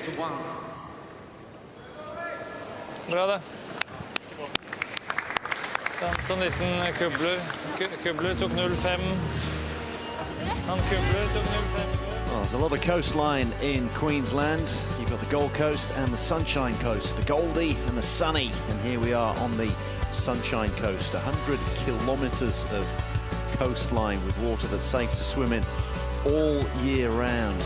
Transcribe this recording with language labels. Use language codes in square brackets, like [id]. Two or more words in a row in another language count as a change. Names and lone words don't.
[no] Bra det. En sånn liten Kubler tok 0-5. Han Kubler tok 0-5. [en] Well, there's a lot of coastline in Queensland. You've got the Gold Coast and the Sunshine Coast, the Goldie and the Sunny. And here we are on the Sunshine Coast, 100 kilometres of coastline with water that's safe to swim in all year round.